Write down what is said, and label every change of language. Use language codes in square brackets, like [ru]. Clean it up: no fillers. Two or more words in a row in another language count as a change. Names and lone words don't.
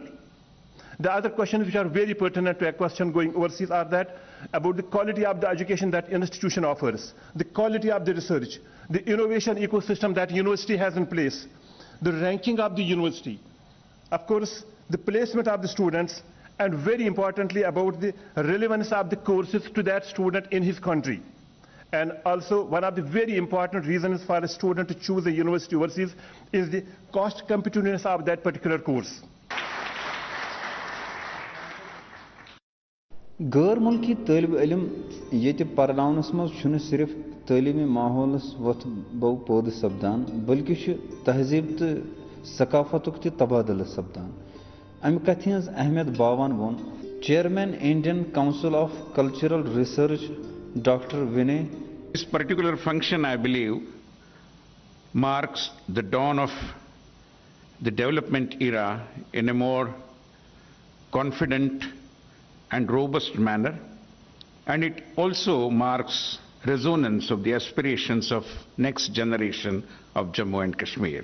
[en] The other questions which are very pertinent to a question going overseas are that about the quality of the education that institution offers, the quality of the research, the innovation ecosystem that university has in place, the ranking of the university, of course, the placement of the students, and very importantly about the relevance of the courses to that student in his country. And also one of the very important reasons for a student to choose a university overseas is the cost competitiveness of that particular course. [ks] गैर मुल्की तालिब इलम ये पर्नावनस मज सिर्फ तालीमी माहौलस वथ बो पौध सपदान बल्कि तहजीब तो सकाफतुक तबादल सपदान. अमि कथ हज अहमियत बावन वोन चेयरमैन इंडियन काउंसिल ऑफ कल्चरल रिसर्च डॉक्टर विनय. [en] This particular function, I believe, marks the dawn of the development era in a more confident and robust manner, and it also marks resonance of the aspirations of next generation of Jammu and Kashmir.